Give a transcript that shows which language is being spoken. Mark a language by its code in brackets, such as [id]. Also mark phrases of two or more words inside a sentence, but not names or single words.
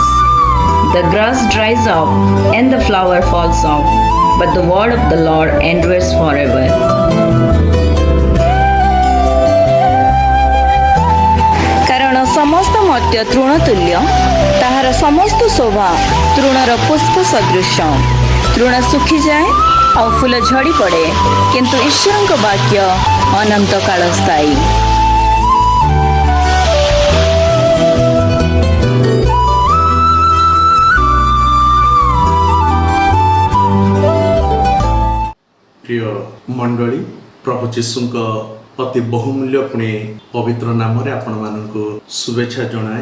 [en] The grass dries up, and the flower falls off, but the word of the Lord endures forever. [or] କାରଣ ସମସ୍ତ ମର୍ତ୍ତ୍ୟ ତୃଣତୁଲ୍ୟ, ତାହାର ସମସ୍ତ ଶୋଭା ତୃଣର ପୁଷ୍ପ ସଦୃଶ। ତୃଣ ଶୁଖିଯାଏ ଆଉ ଫୁଲ ଝଡ଼ି ପଡ଼େ, କିନ୍ତୁ ଈଶ୍ୱରଙ୍କ ବାକ୍ୟ ଅନନ୍ତ କାଳ ସ୍ଥାୟୀ। ପ୍ରିୟ ମଣ୍ଡଳୀ ପ୍ରଭୁ ଯୀଶୁଙ୍କ ଅତି ବହୁମୂଲ୍ୟ ପୁଣି ପବିତ୍ର ନାମ ଆପଣ ମାନଙ୍କ ଶୁଭେଚ୍ଛା ଜଣାଏ।